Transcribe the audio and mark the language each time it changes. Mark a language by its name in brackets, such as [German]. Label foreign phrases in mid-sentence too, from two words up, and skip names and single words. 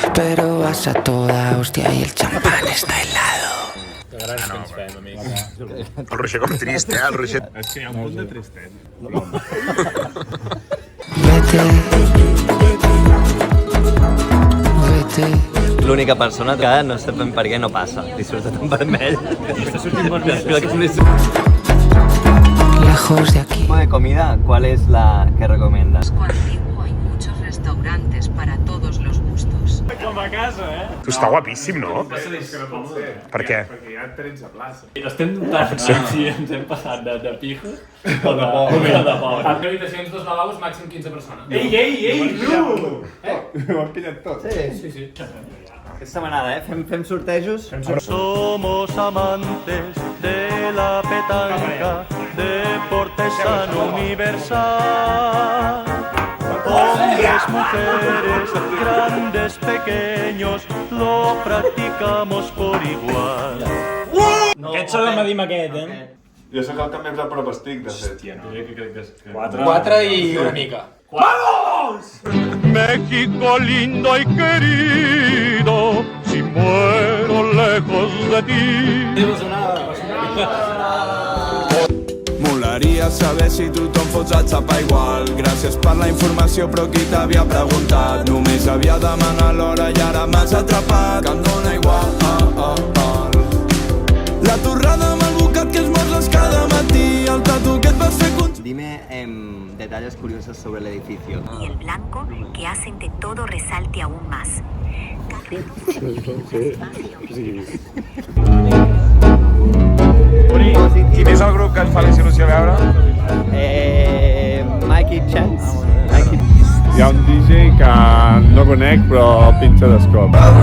[Spanish] pero vas a toda hostia y el champán está helado. [Catalan] Que grans que ens fem, amics. El Roger com trist, el Roger... És que hi ha un punt de tristesa. [Spanish] Vete. Vete. [Catalan] L'única persona que no sabem per què no passa. Li surt tot en vermell. Està sortint vermell. [Spanish] Lejos de aquí. ¿De comida cuál es la que recomiendas? Antiguo hay muchos restaurantes para todos los gustos. [Catalan] Com a casa, Tu està guapíssim, no? Per què? Perquè hi ha 13 places. Estem dubtant si ens hem passat de pijos o de pobre. En habitacions, 2 lavabos, màxim 15 persones. Ei, Bru! Ho han pillat tot. Sí. Aquesta setmanada, fem sortejos. [Spanish] Somos amantes de la petanca, deporte sano universal. Hombres, mujeres, grandes, pequeños, lo practicamos por igual. [Catalan] Aquest s'ha de medir amb aquest, Jo sóc el que més a prop estic, de fet. Diria que crec que és... 4 i una mica. [Spanish] México lindo y querido, si muero lejos de ti. [Catalan] Molaria saber si tothom fots el xapa igual. Gràcies per la informació, però qui t'havia preguntat? Només havia demanat l'hora i ara m'has atrapat. Que em dóna igual. La torrada amb el bocat que esmorzes cada matí, el tatu que et vas fer [Spanish] Dime detalles curiosos sobre el edificio. Y el blanco que hacen que todo resalte aún más. [Catalan] Quin és el grup que et fa la il·lusió veure? Mikey Chance. Hi ha un DJ que no conec, però pinxa d'escop.